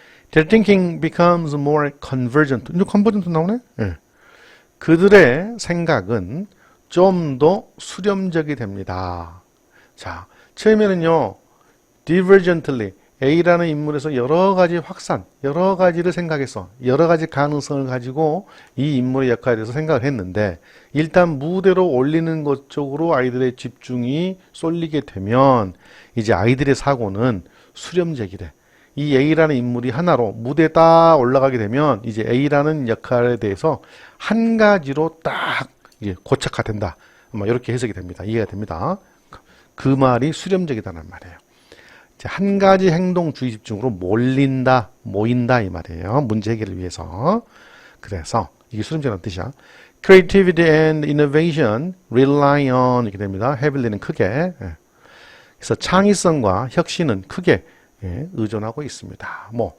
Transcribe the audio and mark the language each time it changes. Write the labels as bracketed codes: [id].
[en] Their thinking becomes more convergent. [ko] 이제 convergent 나오네? 네. 그들의 생각은 좀 더 수렴적이 됩니다. 자, 처음에는요, divergently, A라는 인물에서 여러 가지 확산, 여러 가지를 생각했어. 여러 가지 가능성을 가지고 이 인물의 역할에 대해서 생각을 했는데, 일단 무대로 올리는 것 쪽으로 아이들의 집중이 쏠리게 되면, 이제 아이들의 사고는 수렴적이래. 이 A라는 인물이 하나로 무대에 딱 올라가게 되면, 이제 A라는 역할에 대해서 한 가지로 딱 고착화된다. 이렇게 해석이 됩니다. 이해가 됩니다. 그 말이 수렴적이다는 말이에요. 한 가지 행동 주의 집중으로 모인다 이 말이에요. 문제 해결을 위해서. 그래서 이게 수렴적이라는 뜻이야. [en] Creativity and innovation rely on [ko] 이렇게 됩니다. heavily는 크게. 그래서 창의성과 혁신은 크게 의존하고 있습니다.